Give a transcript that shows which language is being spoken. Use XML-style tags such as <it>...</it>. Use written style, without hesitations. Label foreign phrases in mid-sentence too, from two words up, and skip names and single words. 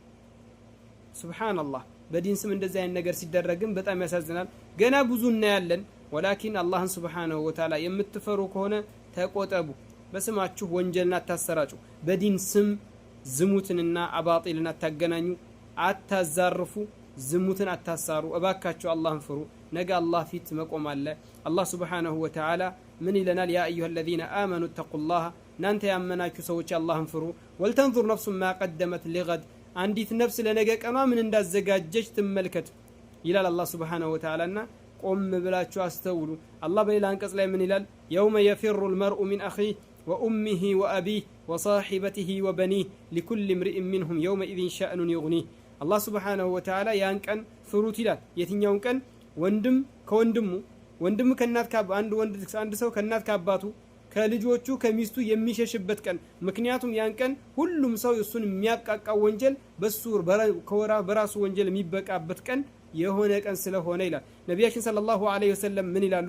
<am>ሱብሃንአላህ። በዲን ስም እንደዚህ አይነት ነገር ሲደረግም በጣም ያሳዝናል። ገና ብዙ እናያለን። ወላኪን አላህን</am> <ar>سبحانه وتعالى</ar> <am>የምትፈሩ ከሆነ ተቆጠቡ። በስማችሁ ወንጀልን አታሰራጩ። በዲን ስም ዝሙትንና አባጢልን አታገናኙ፣ አታዛርፉ፣ ዝሙትን አታሳሩ። እባካችሁ አላህን ፍሩ። ነገ አላህ ፊት መቆም አለ። አላህ</am> <ar>سبحانه وتعالى</ar> <am>ምን ይለናል?</am> <ar>يا أيها الذين آمنوا اتقوا الله</ar> <am>እናንተ ያመናችሁ ሰዎች አላህን ፍሩ።</am> <ar>ولتنظر نفس ما قدمت لغد</ar> <am>አንዲት ነፍስ ለነገ ቀኗ ምን እንዳዘጋጀች ትመልከት ይላል አላህ</am> <ar>سبحانه وتعالى።</ar> <am>እና ቆም ብላችሁ አስተውሉ። አላህ በሌላ አንቀጽ ላይ ምን ይላል?</am> <ar>يوم يفر المرء من أخيه وأمه وأبيه وصاحبته وبنيه لكل امرئ منهم يومئذ شأن يغنيه። الله سبحانه وتعالى</ar> <am>ያን ቀን ፍሩት ይላል። የትኛውን ቀን? ወንድም ከወንድሙ፣ ወንድም ከእናት አንድ ሰው ከእናት ከአባቱ ከልጆቹ ከሚስቱ የሚሸሽበት ቀን። ምክንያቱም ያን ቀን ሁሉም ሰው እሱን የሚያቃቃው ወንጀል በራሱ ወንጀል የሚበቃበት ቀን የሆነ ቀን ስለሆነ ይላል ነብያችን</am> <ar>صلى الله عليه وسلم።</ar> <am>ምን ይላሉ?</am>